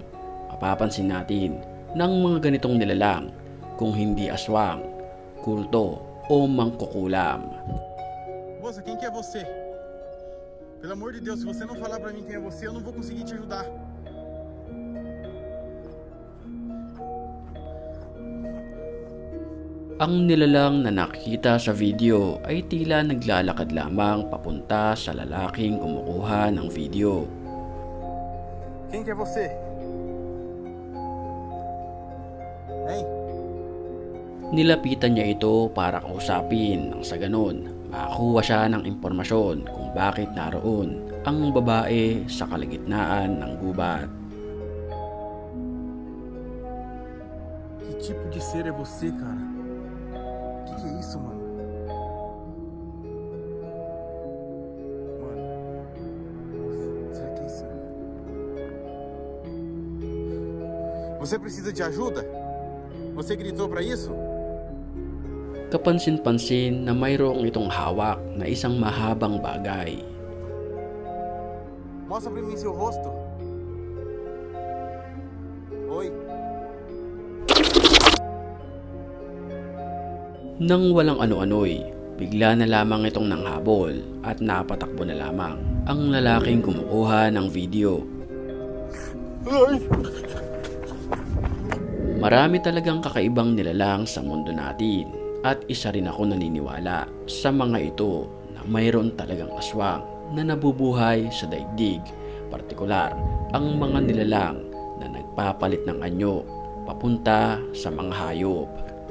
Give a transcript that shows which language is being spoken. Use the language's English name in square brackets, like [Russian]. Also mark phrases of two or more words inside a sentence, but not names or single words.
[Filipino] Mapapansin natin ng mga ganitong nilalang kung hindi aswang, kulto o mangkukulam. [Portuguese] Moça, quem que é você? Pelo amor de Deus, se você não falar pra mim quem é você, eu não vou conseguir te ajudar. [Filipino] Ang nilalang na nakikita sa video ay tila naglalakad lamang papunta sa lalaking kumukuha ng video. [Portuguese] Quem que é você? Hein? [Filipino] Nilapitan niya ito para kausapin nang sa ganun makakuha siya ng impormasyon kung bakit naroon ang babae sa kalagitnaan ng gubat. [Portuguese] Que tipo de ser é você, cara? Que é isso, mano? Mano, será que é isso? Você precisa de ajuda? Você gritou pra isso? [Filipino] Kapansin-pansin na mayroong itong hawak na isang mahabang bagay. [Portuguese] Mostra pra mim seu rosto. Oi. [Filipino] Nang walang ano-ano'y, bigla na lamang itong nanghabol at napatakbo na lamang ang lalaking kumukuha ng video. [Portuguese] Ai. [Filipino] Marami talagang kakaibang nilalang sa mundo natin at isa rin ako naniniwala sa mga ito na mayroon talagang aswang na nabubuhay sa daigdig, partikular ang mga nilalang na nagpapalit ng anyo papunta sa mga hayop.